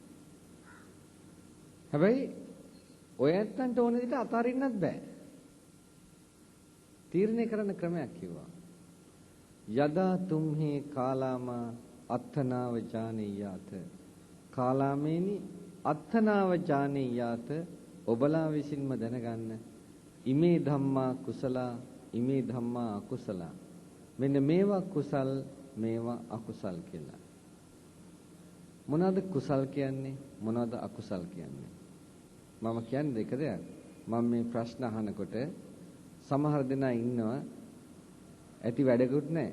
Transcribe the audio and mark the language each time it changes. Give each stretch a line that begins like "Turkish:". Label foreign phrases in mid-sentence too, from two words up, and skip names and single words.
Sinhala: හැබැයි ඔයත්න්ට ඕන විදිහට අතාරින්නත් බෑ. තීරණය කරන ක්‍රමයක් කිව්වා.
Pali: යදා තුම්හි කාලාම අත්තනාව ජානීයාත කාලාමේනි අත්තනාව ජානීයාත
Sinhala: ඔබලා විසින්ම දැනගන්න
Pali: ඉමේ ධම්මා කුසලා ඉමේ ධම්මා අකුසලා
Sinhala: මෙන්න මේවා කුසල් මේවා අකුසල් කියලා. මොනවාද කුසල් කියන්නේ මොනවාද අකුසල් කියන්නේ? මම කියන්නේ දෙක දෙයක්. මම මේ ප්‍රශ්න අහනකොට සමහර දෙනා ඉන්නවා ඇති වැඩකුත් නැහැ.